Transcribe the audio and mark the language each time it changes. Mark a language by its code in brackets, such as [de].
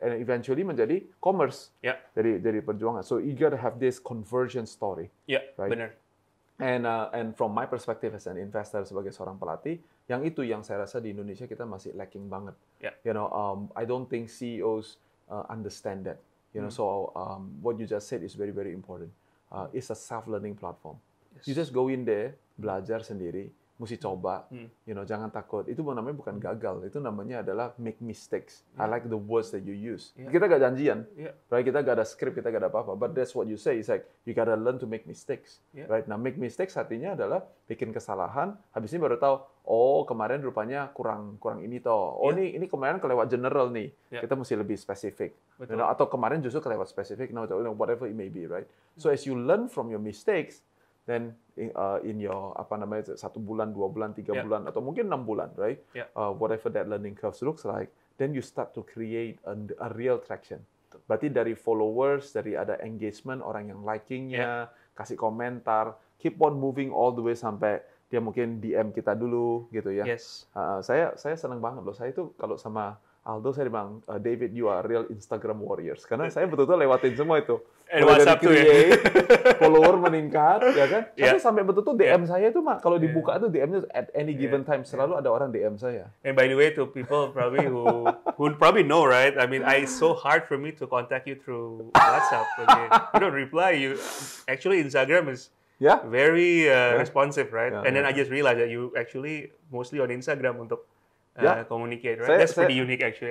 [en] And eventually [id] menjadi commerce dari perjuangan. [en] So you gotta have this conversion story, right? [id] Benar. [en] And from my perspective as an investor [id] sebagai seorang pelatih, yang saya rasa di Indonesia kita masih lacking banget. [en] You know, I don't think CEOs understand that. You know, so what you just said is very very important. It's a self-learning platform. You just go in there, [id] belajar sendiri. Mesti coba, [en] you know, [id] jangan takut. Itu namanya bukan gagal, itu namanya adalah make mistakes. [en] I like the words that you use. [id] Kita gak janjian, right? Kita gak ada script, kita gak ada apa-apa. [en] But that's what you say. It's like you gotta learn to make mistakes, right? [id] Nah, make mistakes artinya adalah bikin kesalahan. Habis ini baru tahu, oh kemarin rupanya kurang ini toh. Oh ini kemarin kelewat general nih. Kita mesti lebih spesifik. [en] You know, [id] atau kemarin justru kelewat spesifik. [en] No, whatever it may be, right? So as you learn from your mistakes, then in your 1 [id] bulan, 2 bulan, 3 bulan, atau mungkin 6 bulan, [en] right? Whatever that learning curve looks like, then you start to create a real traction. [id] Berarti dari followers, dari ada engagement, orang yang likingnya, kasih komentar, [en] keep on moving all the way [id] sampai dia mungkin DM kita dulu, gitu ya. Saya senang banget loh. Saya itu kalau sama Aldo saya bilang, David, [en] you are real Instagram warriors. [id] Karena saya betul-betul lewatin semua itu. Mulai dari create, follower meningkat, ya kan? Sampai betul-betul DM saya itu, kalau dibuka itu DM-nya [en] at any given time. [id] Selalu ada orang DM saya. [en] And by the way, to people probably who probably know, right? I mean, it's so hard for me to contact you through WhatsApp. Okay? You don't reply. Actually, Instagram is very responsive, right? And then I just realized that you actually mostly on Instagram [id] untuk [en] communicate, right? That's pretty unique actually.